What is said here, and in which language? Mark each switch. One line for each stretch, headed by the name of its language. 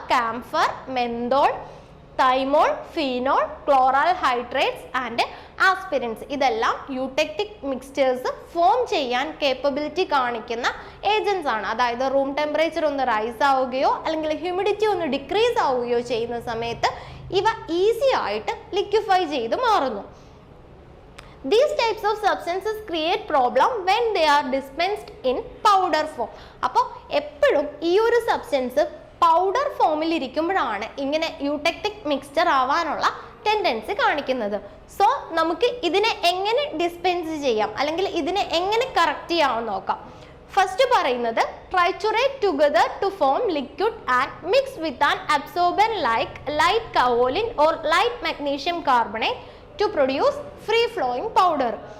Malayalam: Camphor, menthol, thymol, phenol, chloral hydrates and ആസ്പിരിൻസ്, ഇതെല്ലാം യൂടെക്റ്റിക് mixtures form ചെയ്യാൻ capability കാണിക്കുന്ന agents ആണ്. അതായത് റൂം ടെമ്പറേച്ചർ ഒന്ന് റൈസ് ആവുകയോ അല്ലെങ്കിൽ ഹ്യൂമിഡിറ്റി ഒന്ന് ഡിക്രീസ് ആവുകയോ ചെയ്യുന്ന സമയത്ത് ഇവ ഈസി ആയിട്ട് ലിക്വിഫൈ ചെയ്ത് മാറുന്നു.
English: These types of substances create problem when they are dispensed in powder form.
Malayalam: അപ്പോൾ എപ്പോഴും ഈ ഒരു സബ്സ്റ്റൻസ് പൗഡർ ഫോമിൽ ഇരിക്കുമ്പോഴാണ് ഇങ്ങനെ യൂടെക്റ്റിക് മിക്സ്ചർ ആവാനുള്ള ടെൻഡൻസി കാണിക്കുന്നത്. സോ നമുക്ക് ഇതിനെ എങ്ങനെ ഡിസ്പെൻസ് ചെയ്യാം അല്ലെങ്കിൽ ഇതിനെ എങ്ങനെ കറക്റ്റ് ചെയ്യാമെന്ന് നോക്കാം. ഫസ്റ്റ് പറയുന്നത്
English: Triturate together to form liquid and mix with an absorbent like light kaolin or light magnesium carbonate to produce free flowing powder.